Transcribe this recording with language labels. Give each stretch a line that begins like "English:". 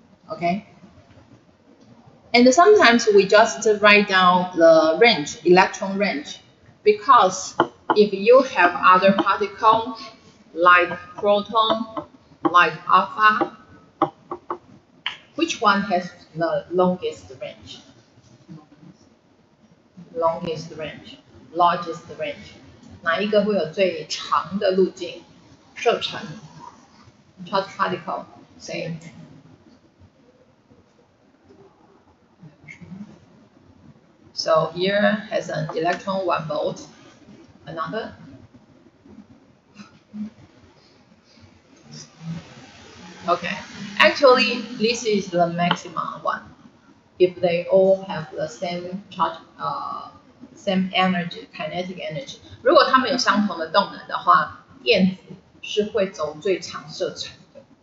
English: Okay, and sometimes we just write down the range, electron range, because if you have other particle like proton, like alpha, which one has the longest range? Longest range, largest range.
Chinese: 哪一个会有最长的路径？
English: 射程 charged particle, say. So here has an electron 1 volt. Another. Okay, actually this is the maximum one. If they all have the same charge, same energy, kinetic energy.
Chinese: 如果它们有相同的动能的话，电子是会走最长射程的。